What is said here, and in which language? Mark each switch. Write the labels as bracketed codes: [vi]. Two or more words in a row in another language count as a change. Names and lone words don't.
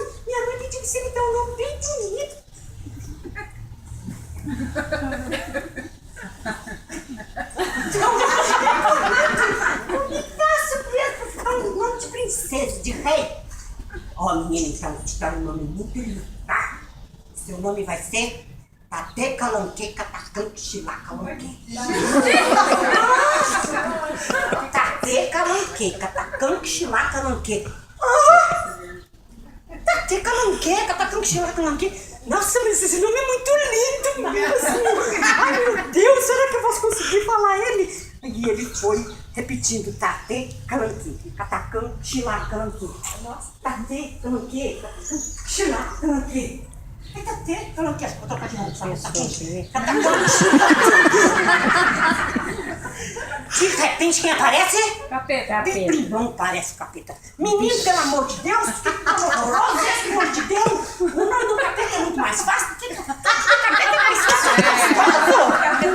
[pt] Minha mãe pediu que você me dá um nome bem bonito. Como me faço mesmo pra ficar um nome de princesa, de rei? Ó, menina, então, vou te dar um nome muito lindo, tá? Seu nome vai ser Tadê Calanquê Catacante Xilá Calanquê. Tadê Calanquê Catacante Xilá Calanquê. Tadê Calanquê Catacante Xilá Calanquê. Nossa, mas esse nome é muito lindo, mesmo. Ai, meu Deus, será que eu posso conseguir falar ele? E ele foi repetindo, Tadê Calanquê Catacante Xilá Calanquê. Tadê Calanquê Catacante Xilá Calanquê. Tadê Calanquê. Vou trocar de novo, sabe? De repente, quem aparece? Capeta. Não parece capeta. Menino, pelo amor de Deus, que horroroso, pelo amor de Deus. O nome do capeta é muito mais fácil do que o capeta é mais fácil.